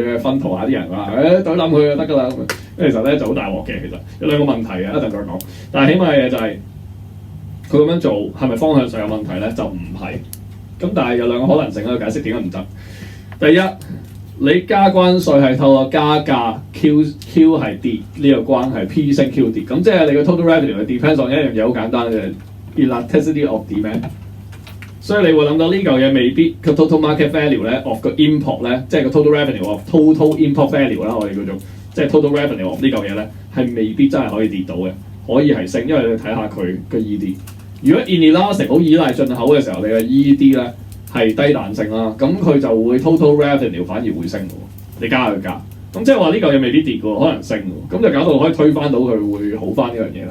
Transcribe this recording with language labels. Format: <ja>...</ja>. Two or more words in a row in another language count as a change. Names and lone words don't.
<yue>佢薰陶下啲人話，懟冧佢就得㗎啦，咁其實咧就好大鑊嘅，其實有兩個問題嘅，一陣再講，但係起碼嘅嘢就係佢咁樣做係咪方向上有問題咧？就唔係，咁但係有兩個可能性去解釋點解唔得。第一，你加關稅係透過加價 Q 係跌呢個關係 P 升 Q 跌，咁即係你個</yue> <en>total revenue</en> <yue>係</yue> <en>depends on</en> <yue>一樣嘢好簡單嘅</yue> <en>elasticity of demand，</en> <yue>所以你會諗到呢嚿嘢未必個</yue> <en>total market value</en> <yue>咧 of 個 import 咧，即係個</yue> <en>total revenue of total import value</en> <yue>啦，我哋叫做即係</yue> <en>total revenue of</en> <yue>呢嚿嘢咧係未必真係可以跌到嘅，可以係升，因為你睇下佢嘅 ED。如果 inelastic 好依賴進口嘅時候，你嘅 ED 咧係低彈性啦，咁佢就會</yue> <en>total revenue</en> <yue>反而會升嘅喎。你加佢價，咁即係話呢嚿嘢未必跌嘅喎，可能升嘅，咁就搞到可以推翻到佢會好翻呢樣嘢啦。</yue>